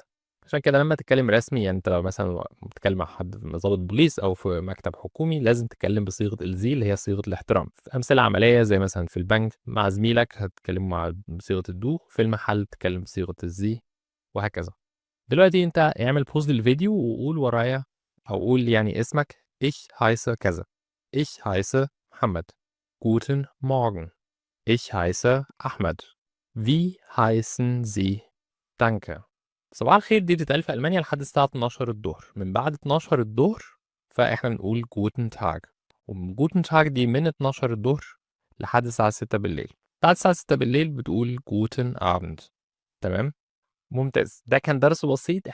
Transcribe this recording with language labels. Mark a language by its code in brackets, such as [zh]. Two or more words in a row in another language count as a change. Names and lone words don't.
[ar] عشان كده لما تتكلم رسمي، يعني انت لو مثلا بتتكلم مع حد في ضابط بوليس او في مكتب حكومي لازم تتكلم بصيغه الزي اللي هي صيغه الاحترام. في امثله عمليه زي مثلا في البنك مع زميلك هتتكلم بصيغه الدو، في المحل تتكلم بصيغه الزي، وهكذا. دلوقتي انت اعمل بوز للفيديو وقول ورايا، او قول يعني اسمك. [de] ich heiße كذا. ich heiße محمد. guten Morgen. Ich heiße Ahmed. Wie heißen Sie? Danke. [ar] صباح الخير دي بتتقال في ألمانيا لحد الساعة 12 الظهر. من بعد 12 الظهر فإحنا بنقول [de] Guten Tag. und Guten Tag [ar] دي من 12 الظهر لحد الساعة 6 بالليل. بعد الساعة 6 بالليل بتقول [de] Guten Abend. [ar] تمام؟ ممتاز. ده كان درس بسيط.